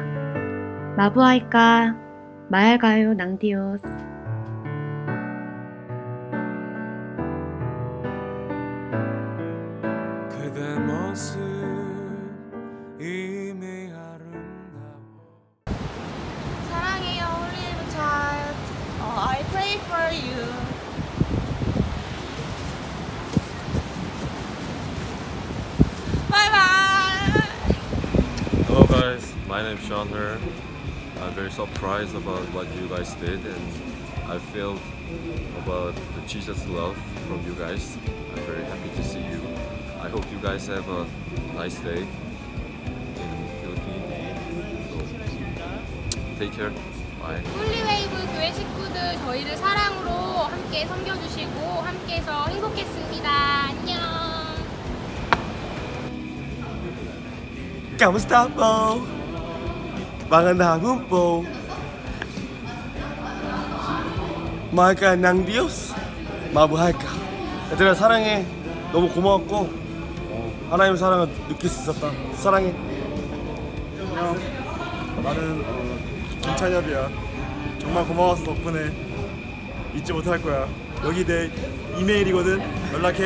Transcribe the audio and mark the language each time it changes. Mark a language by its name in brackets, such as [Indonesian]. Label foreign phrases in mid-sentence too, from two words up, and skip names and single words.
[Filipino] Mabuhay ka, mahal kayo ng Diyos. [Korean] 그대 모습 이미 아름다워. 사랑해요, [English] Holy Child. I pray for you. Bye bye. Hello guys, my name is Sean Her. I'm very surprised about what you guys did and I feel about the Jesus love from you guys. I'm very happy to see you. I hope you guys have a nice day in Philippines. So, take care. Bye. [Korean] 홀리웨이브 교회 식구들 저희를 사랑으로 함께 섬겨주시고 함께해서 행복했습니다. 안녕. [Filipino] Kamusta po? Magandang hapon po. Mahal ka ng Diyos. Mabuhay ka. [Korean] 얘들아 사랑해. 너무 고마웠고 하나님 사랑을 느낄 수 있었다. 사랑해. 안녕. 나는 김찬엽이야. 정말 고마웠어. 덕분에 잊지 못할 거야. 여기 내 이메일이거든. 연락해.